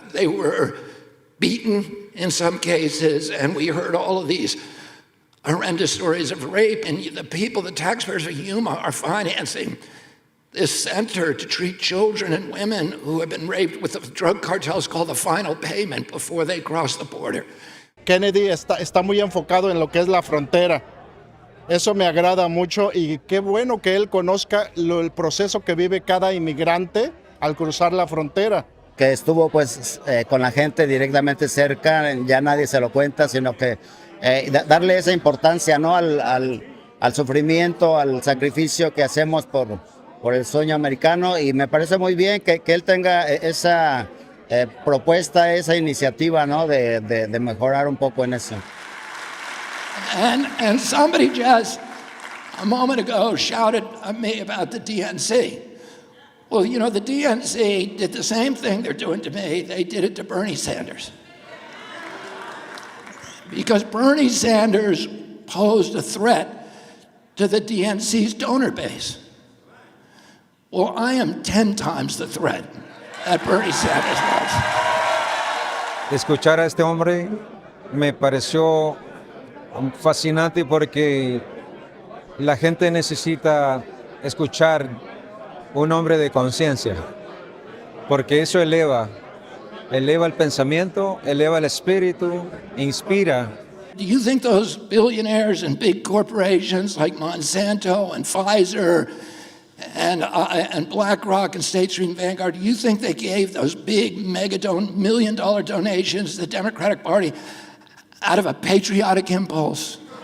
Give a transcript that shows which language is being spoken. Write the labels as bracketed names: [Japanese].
[English] They were beaten in some cases, and we heard all of these horrendous stories of rape. And the people, the taxpayers of Yuma, are financing this center to treat children and women who have been raped with the drug cartels called the final payment before they cross the border. [Spanish] Kennedy está muy enfocado en lo que es la frontera. Eso me agrada mucho y qué bueno que él conozca el proceso que vive cada inmigrante al cruzar la frontera. Que estuvo pues con la gente directamente cerca, ya nadie se lo cuenta, sino que darle esa importancia, ¿no? al sufrimiento, al sacrificio que hacemos por el sueño americano, y me parece muy bien que él tenga esa propuesta, esa iniciativa, ¿no? de mejorar un poco en eso. [English] And somebody just a moment ago shouted at me about the DNC. Well, you know, the DNC did the same thing they're doing to me. They did it to Bernie Sanders. Because Bernie Sanders posed a threat to the DNC's donor base. Well, I am 10 times the threat that Bernie Sanders was. [Spanish] Escuchar a este hombre me pareció fascinante porque la gente necesita escuchar un hombre de conciencia, porque eso eleva el pensamiento, eleva el espíritu, inspira. [English] Do you think those billionaires and big corporations like Monsanto and Pfizer and BlackRock and State Street and Vanguard, do you think they gave those big million-dollar donations to the Democratic Party out of a patriotic impulse?